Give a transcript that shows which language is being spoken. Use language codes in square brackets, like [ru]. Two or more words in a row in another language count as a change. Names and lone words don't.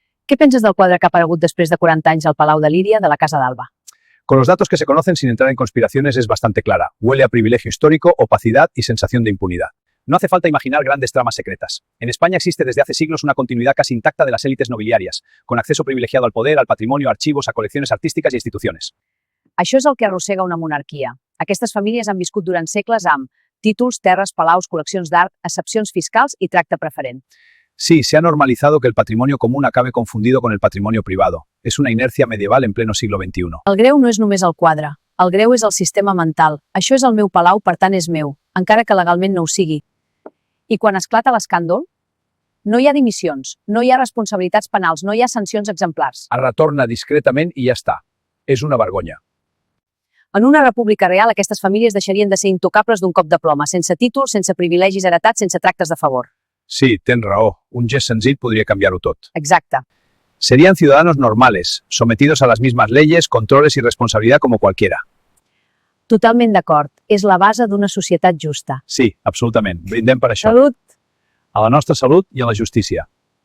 [es] ¿Qué piensas del [ca] quadre que ha aparegut després de 40 anys al Palau de Líria de la Casa d'Alba? [es] Con los datos que se conocen sin entrar en conspiraciones es bastante clara. Huele a privilegio histórico, opacidad y sensación de impunidad. No hace falta imaginar grandes tramas secretas. En España existe desde hace siglos una continuidad casi intacta de las élites nobiliarias, con acceso privilegiado al poder, al patrimonio, a archivos, a colecciones artísticas y instituciones. [ca] Això és el que arrossega una monarquia. Aquestes famílies han viscut durant segles amb títols, terres, palaus, col·leccions d'art, excepcions fiscals i tracte preferent. [es] Sí, se ha normalizado que el patrimonio común acabe confundido con el patrimonio privado. Es una inercia medieval en pleno siglo XXI. [ca] El greu no és només el quadre. El greu és el sistema mental. Això és el meu palau, per tant és meu, encara que legalment no ho sigui. I quan esclata l'escàndol, no hi ha dimissions, no hi ha responsabilitats penals, no hi ha sancions exemplars. Retorna discretament i ja està. És una vergonya. En una república real, aquestes famílies deixarien de ser intocables d'un cop de ploma, sense títols, sense privilegis heretats, sense tractes de favor. Sí, tens raó. Un gest senzill [es] podría cambiarlo todo. [ca] Exacte. [es] Serían ciudadanos normales, sometidos a las mismas leyes, controles y responsabilidad como cualquiera. [ca] Totalment d'acord. És la base d'una societat justa. Sí, absolutament. Brindem per això. Salut! A la nostra salut i a la justícia.